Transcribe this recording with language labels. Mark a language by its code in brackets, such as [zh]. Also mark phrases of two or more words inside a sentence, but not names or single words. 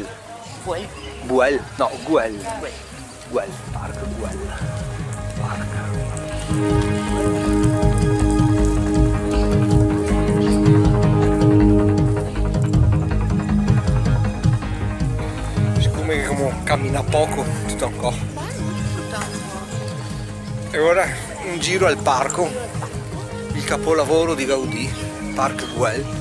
[ca] Buell? No, Güell. Güell, Parc Güell. [it] Siccome cammina poco, tutto un po'. E ora un giro al parco, il capolavoro di Gaudì, Parc Güell.